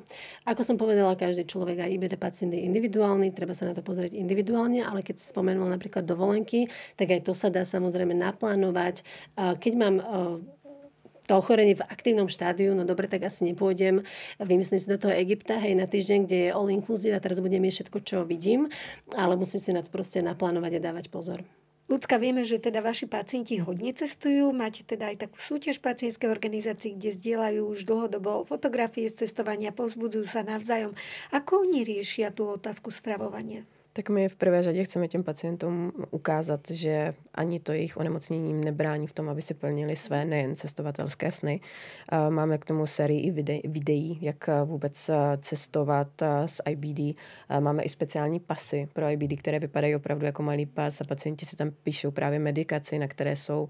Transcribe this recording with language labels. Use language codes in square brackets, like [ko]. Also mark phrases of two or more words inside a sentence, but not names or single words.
[sk] Ako som povedala, každý človek aj IBD pacient je individuálny, treba sa na to pozrieť individuálne, ale keď si spomenul napríklad dovolenky, tak aj to sa dá samozrejme naplánovať. Keď mám to ochorenie v aktívnom štádiu, no dobre, tak asi nepôjdem, vymyslím si do toho Egypta, hej, na týždeň, kde je [en] all inclusive [sk] a teraz budem jesť všetko, čo vidím, ale musím si na to proste naplánovať a dávať pozor. Ľudská, vieme, že teda vaši pacienti hodne cestujú, máte teda aj takú súťaž pacientskej organizácii, kde zdieľajú už dlhodobo fotografie z cestovania, povzbudzujú sa navzájom. Ako oni riešia tú otázku stravovania? [cs] Tak my v prvé řadě chceme těm pacientům ukázat, že ani to jejich onemocnění jim nebrání v tom, aby si plnili své nejen cestovatelské sny. Máme k tomu sérii i videí, jak vůbec cestovat s IBD. Máme i speciální pasy pro IBD, které vypadají opravdu jako malý pas a pacienti si tam píšou právě medikaci, na které jsou.